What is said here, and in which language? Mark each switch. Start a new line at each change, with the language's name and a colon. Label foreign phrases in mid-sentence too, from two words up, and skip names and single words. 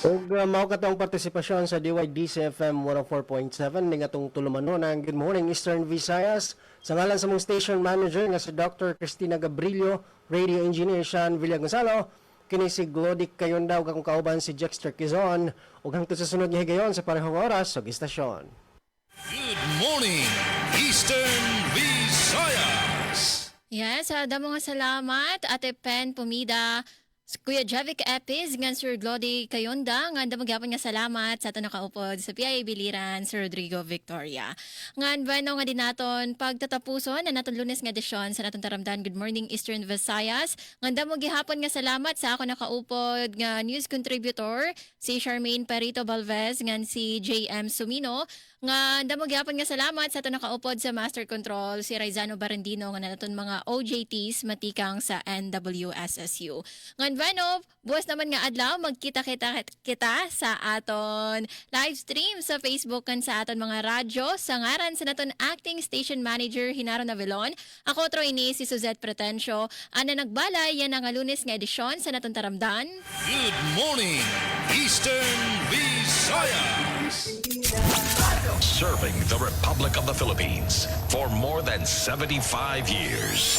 Cebuano: Ug mao katong partisipasyon sa DYDC FM 104.7 ning atong tulumanon ang Good Morning Eastern Visayas sa ngalan sa mong station manager nga si Dr. Cristina Gabrilio, radio engineer Sean Villagonzalo, kini si Glodic Kayondaw kakong kauban si Jexter Quezon ug hangtod sa sunod nga higayon sa parehong oras sa istasyon.
English: Good morning, Eastern Visayas.
Waray: Yes, damo nga salamat Ate Pen Pumida, Kuya Javic Epis, ngan Sir Glody Kayonda, ngan damo gyapon nga salamat sa ato nakaupod sa PIA Biliran, Sir Rodrigo Victoria. Ngan bano nga din naton pagtatapuson na naton Lunes nga edisyon sa naton taramdan Good Morning Eastern Visayas. Ngan damo gihapon nga salamat sa ako nakaupod nga news contributor si Charmaine Perito Balvez, ngan si JM Sumino. Nga damo gyapon nga salamat sa ato nakaupod sa Master Control si Raizano Barandino nga naton mga OJTs matikang sa NWSSU. Ngan Vano, buwas naman nga adlaw magkita-kita sa aton live stream sa Facebook kan sa aton mga radyo sa ngaran sa naton acting station manager Hinaro Navilon. Ako tro ini si Suzette Pretencio. Ana nagbalay yan ang Lunes nga edisyon sa naton taramdan.
English: Good morning, Eastern Visayas. Serving the Republic of the Philippines for more than 75 years.